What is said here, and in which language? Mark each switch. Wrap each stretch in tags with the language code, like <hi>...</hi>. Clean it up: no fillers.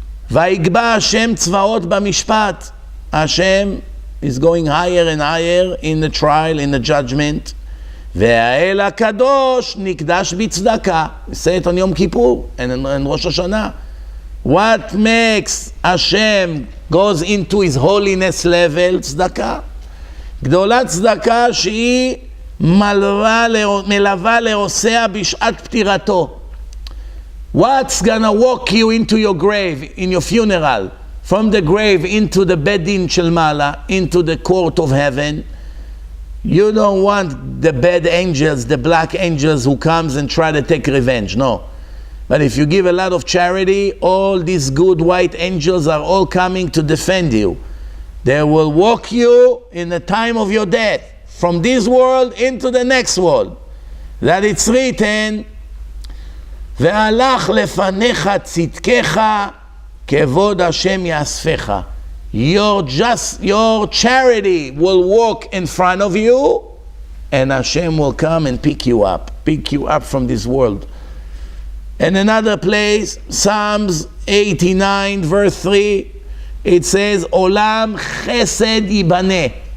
<he>ויקבע Hashem צבאות במשפט.</he> <en>Hashem is going higher and higher in the trial, in the judgment.</en> <he>והאל הקדוש נקדש בצדקה.</he> <en>We say it on Yom Kippur and Rosh Hashanah. What makes Hashem goes into his holiness level?</en> <he>צדקה. גדולת צדקה שהיא מלווה לעושיה בשעת פטירתו.</he> <en>What's gonna walk you into your grave, in your funeral, from the grave into the</en> <he>bedin shel mala,</he> <en>into the court of heaven? You don't want the bad angels, the black angels who comes and try to take revenge, no. But if you give a lot of charity, all these good white angels are all coming to defend you. They will walk you in the time of your death, from this world into the next world. That it's written,</en> <he>והלך לפניך צדקך, כבוד השם יאספך.</he> <en>Your charity will walk in front of you, and Hashem will come and pick you up from this world. In another place, Psalms 89 verse 3, it says,</en> <he>Olam chesed yibaneh.</he>